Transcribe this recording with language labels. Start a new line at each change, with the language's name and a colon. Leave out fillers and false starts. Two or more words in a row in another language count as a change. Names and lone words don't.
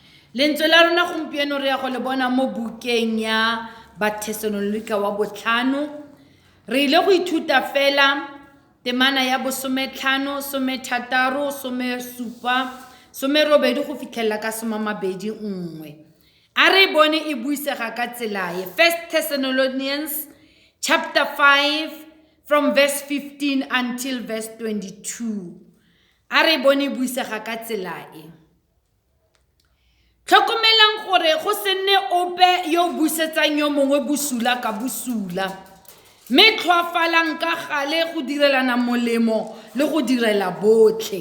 Tswana: Lentswe la rona gompieno re ya go le bona mo bukeng ya Bathesalonika wa 5. Re ile go ithuta fela temana ya 15, 16, 17, 18 go fitlhela ka 21. A re bone e buisega ka tsela e.
English: 1 Thessalonians chapter 5 from verse 15 until verse 22.
Tswana: A re bone e buisega ka tsela e. Tlhokomelang gore go se nne ope yo busetsang yo mongwe busula ka busula, mme tlhoafalang ka gale go direlana molemo le go direla botlhe.